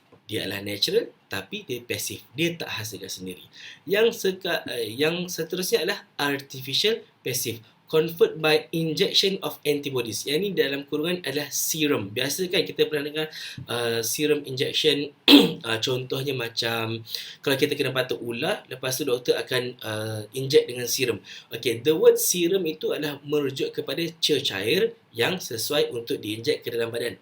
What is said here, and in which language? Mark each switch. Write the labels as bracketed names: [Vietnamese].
[Malay] Dia adalah natural, tapi dia pasif. Dia tak hasilkan sendiri. Yang seterusnya adalah artificial passive. [English] Conferred by injection of antibodies. [Malay] Yang ni dalam kurungan adalah serum. Biasa kan kita pernah dengar serum injection. Contohnya macam kalau kita kena batuk ular, lepas tu doktor akan inject dengan serum. Okay, [English] the word serum [Malay] itu adalah merujuk kepada cecair yang sesuai untuk diinjek ke dalam badan.